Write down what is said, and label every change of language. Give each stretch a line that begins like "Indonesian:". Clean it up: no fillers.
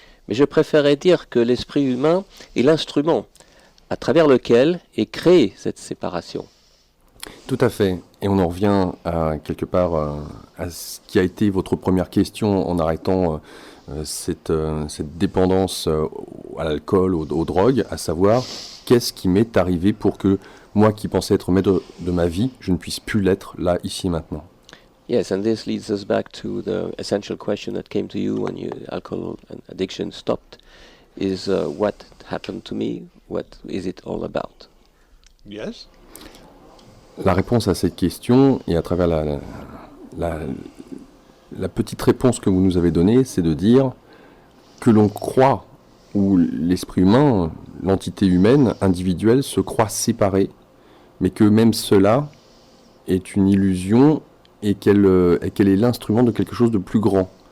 French: mais je préférerais dire que l'esprit humain est l'instrument à travers lequel est créée cette séparation. Tout à fait. Et on en revient à quelque part à ce qui a été votre première question en arrêtant cette dépendance à l'alcool, aux drogues, à savoir qu'est-ce qui m'est arrivé pour que moi qui pensais être maître de ma vie, je ne puisse plus l'être là, ici et maintenant.
English: Yes, and this leads us back to the essential question that came to you when your alcohol and addiction stopped, is what happened to me? What is it all about? Yes?
French: La réponse à cette question, et à travers la petite réponse que vous nous avez donnée, c'est de dire que l'on croit, ou l'esprit humain, l'entité humaine, individuelle, se croit séparée, mais que même cela est une illusion et qu'elle est l'instrument de quelque chose de plus grand.